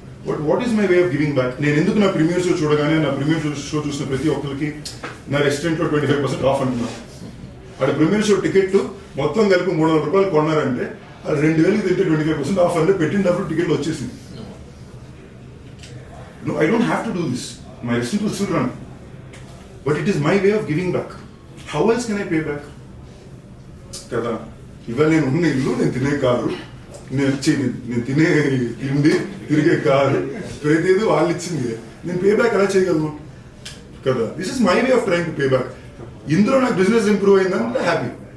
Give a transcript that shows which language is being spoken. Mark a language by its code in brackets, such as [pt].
[en] But what is my way of giving back? [te] నేను ఎందుకు నా ప్రీమియర్ షో చూడగానే నా ప్రీమియర్ షో చూసిన ప్రతి ఒక్కరికి నా రెస్టారెంట్లో 25% ఆఫ్ అంటున్నాను. అక్కడ ప్రీమియర్ షో టికెట్ మొత్తం కలిపి ₹300 కొన్నారంటే అది 2,000 తింటే 25% ఆఫ్ అంటే పెట్టినప్పుడు టికెట్లు వచ్చేసింది. [en] No, I don't have to do this. My restaurant will still run. But it is my way of giving back. How else can I pay back? [te] కదా, ఇవాళ నేను ఉన్న ఇల్లు, నేను తినే కారు, నేను తినే తిండి, తిరిగే కారు, ప్రతిదీ వాళ్ళు ఇచ్చింది. నేను పే బ్యాక్ ఎలా చేయగలను కదా? [en] This is my way of trying to pay back. [te] ఇందులో నాకు బిజినెస్ ఇంప్రూవ్ అయిందంటే హ్యాపీ.